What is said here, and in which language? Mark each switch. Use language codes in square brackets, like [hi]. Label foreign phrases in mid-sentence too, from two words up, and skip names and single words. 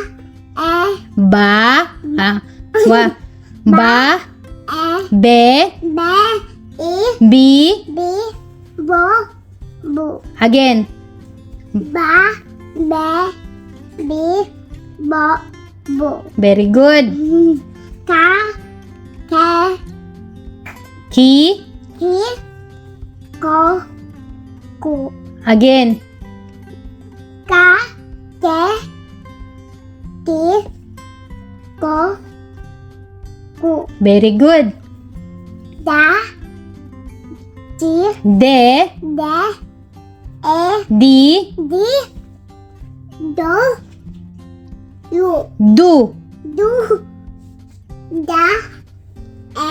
[en] Ba. Ba. E, Be. B, E, Bi. B, Bo, Bu. Again. Ba, Be, B, Bo, Bu. Very good. Ka, Ke, Ki. Ki, Ko, Ku. Again. Ka, Ke, Ki, Ko, Ku. Very good. Da, Di, De. De, E, Di. Di, Do, Yu. Du. Du, Da, E,